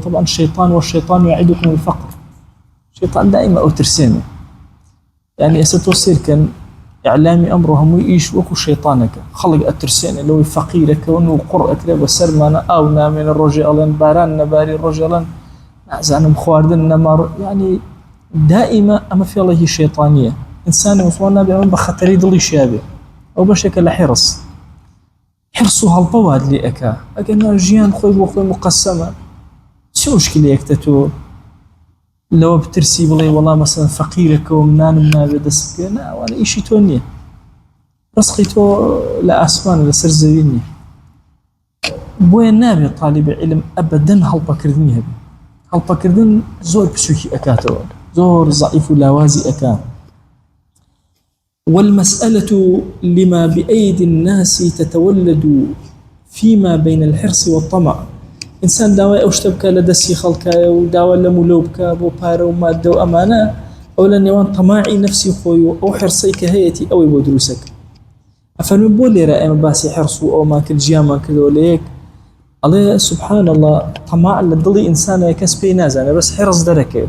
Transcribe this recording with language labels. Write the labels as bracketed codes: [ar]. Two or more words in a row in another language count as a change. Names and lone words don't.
[ckb] طبعا شەیطان [ar] والشەیطان یعیدکم الفەقر. [ckb] شەیطان دائما ئەو ترسێنێ. يعني ئێستا تۆ سێرکەن ئیعلامی ئەمڕۆ هەمووی ئیش وەکو شەیطانەکە. خەڵک ئەترسێنێ لەوەی فەقیرەکەون و قوڕ ئەکرێ بە سەرمانە ئاو نامێنە، ڕۆژێ ئەڵێن باران نەباری، ڕۆژێ ئەڵێن نازانم خواردن نەماڕ. يعني دائما ئەمە فێڵێکی شەیطانیە. ئینسانی مسلمان نابێ ئەمە بە خەتەری دڵی شیابێ. ئەو بەشێکە لە حرص. حرص و هەڵپە وات لێ ئەکا. ئەگەر ژیان خۆی بۆ خۆی مقەسەمە، چ مشکلەیەکتە تۆ لەوە بترسی بڵێ وەڵا مەسەڵەن فەقیرەکەوە نانم نابێت دەست بکەوێ؟ نا، ئەوانە ئیشی تۆ نییە. ڕزقی تۆ لە ئاسمانە، لەسەر زەوی نییە. بۆیە نابێت طالب عیلم ئەبەدەن هەڵپەکردنی هەبێ. هەڵپەکردن زۆر بچووکی ئەکاتەوە، زۆر ضعیف و لاوازی ئەکا. [ar] والمسألة لما بأيدي الناس تتولد فيما بين الحرص والطمع. [ckb] إنسان داوای ئەو شتە بکە لە دەستی خەڵکایە و داوا لە مولۆ بکە بۆ پارە و مادە و ئەمانە، ئەو لە نێوان تەماعی نەفسی خۆی و ئەو حرسەی کە هەیەی ئەوەی بۆ دروستەکە. ئەفەرمێ بۆ لێرە ئێمە باسی حرس و ئەومان کرد، ژیانمان کردەوە لە یەک. ئەڵێ [ar] سبحان الله [ckb] تەماع لە دڵی ئینسانە کەس پێی نازانێ، بەس حرس دەرەکەوێت.